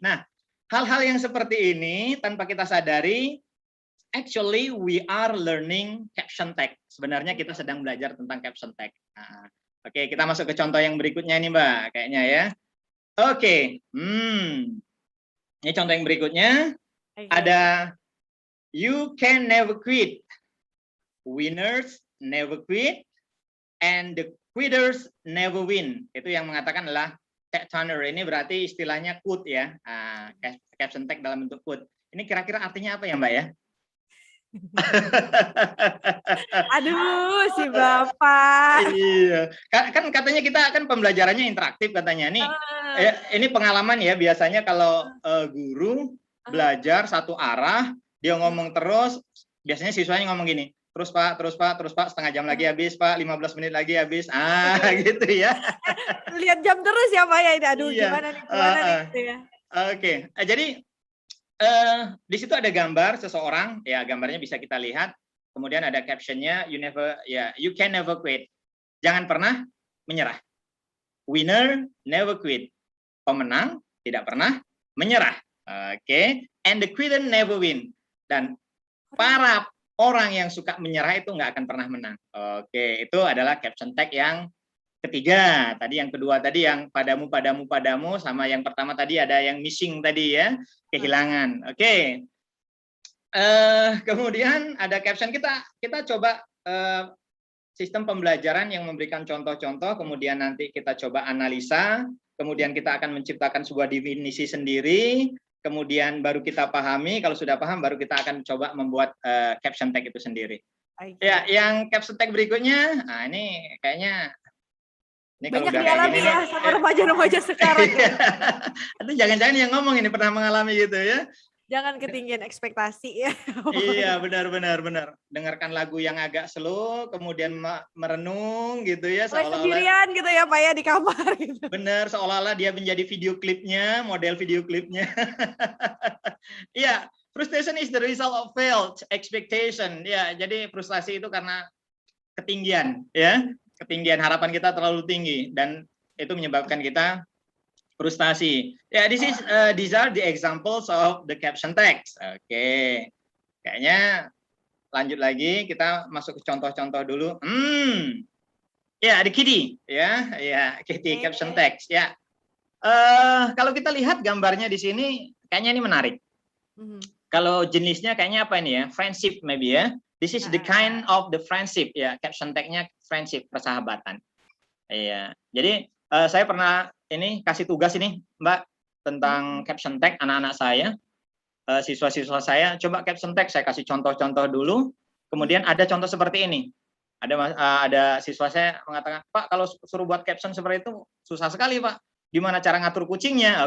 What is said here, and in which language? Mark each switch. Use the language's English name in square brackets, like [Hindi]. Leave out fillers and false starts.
[Indonesian] Nah, hal-hal yang seperti ini tanpa kita sadari, [English] actually we are learning caption tag. [Indonesian] Sebenarnya kita sedang belajar tentang caption tag. Nah, oke, kita masuk ke contoh yang berikutnya nih Mbak, kayaknya ya. Oke, ini contoh yang berikutnya. Oke. [English] Ada you can never quit, winners never quit, and the quitters never win. [Indonesian] Itu yang mengatakan adalah tag turner. Ini berarti istilahnya quote ya, caption tag dalam bentuk quote. Ini kira-kira artinya apa ya Mbak ya? Aduh, si Bapak. Iya, kan katanya kita kan pembelajarannya interaktif katanya nih. Ini pengalaman ya, biasanya kalau guru belajar satu arah, dia ngomong terus, biasanya siswanya ngomong gini, terus Pak, setengah jam lagi habis Pak, 15 menit lagi habis, gitu ya. Lihat jam terus ya Pak ya ini. Aduh, Iya. gimana nih gitu ya. Oke, jadi di situ ada gambar seseorang, ya gambarnya bisa kita lihat. Kemudian ada captionnya, [English] you can never quit. [Indonesian] Jangan pernah menyerah. [English] Winner never quit. [Indonesian] Pemenang tidak pernah menyerah. [English] Oke, and the quitter never win. [Indonesian] Dan para orang yang suka menyerah itu nggak akan pernah menang. Oke, itu adalah caption tag yang ketiga. Tadi yang kedua tadi yang padamu, sama yang pertama tadi ada yang missing tadi ya, kehilangan. Oke. Kemudian ada caption, kita coba sistem pembelajaran yang memberikan contoh-contoh, kemudian nanti kita coba analisa, kemudian kita akan menciptakan sebuah definisi sendiri, kemudian baru kita pahami, kalau sudah paham baru kita akan coba membuat caption tag itu sendiri. Okay. Ya, yang caption tag berikutnya, nah ini kayaknya ini banyak kalau udah dialami ya sama remaja-remaja sekarang. Atau jangan-jangan yang ngomong ini pernah mengalami gitu ya. Jangan ketinggian ekspektasi ya. Iya, benar. Dengarkan lagu yang agak slow, kemudian merenung gitu ya. Sendirian gitu ya Pak ya di kamar gitu. Benar, seolah-olah dia menjadi video klipnya, model video klipnya. [English] Iya, frustration is the result of failed expectation. [Indonesian] Ya, jadi frustasi itu karena ketinggian, ya. Ketinggian harapan kita terlalu tinggi dan itu menyebabkan kita frustasi. [English] Ya, these are the examples of the caption text. Oke. [Indonesian] Kayaknya lanjut lagi, kita masuk ke contoh-contoh dulu. [English] Ya, the kitty, ya, kitty caption text. Ya. [Indonesian] Kalau kita lihat gambarnya di sini, kayaknya ini menarik. Kalau jenisnya kayaknya apa ini ya? [English] Friendship maybe ya. This is the kind of the friendship ya. [Indonesian] Caption tag-nya friendship, persahabatan. Iya. Jadi saya pernah ini kasih tugas ini Mbak tentang caption tag anak-anak saya, siswa-siswa saya, coba caption tag, saya kasih contoh-contoh dulu, kemudian ada contoh seperti ini, ada siswa saya mengatakan, Pak kalau suruh buat caption seperti itu susah sekali Pak, gimana cara ngatur kucingnya?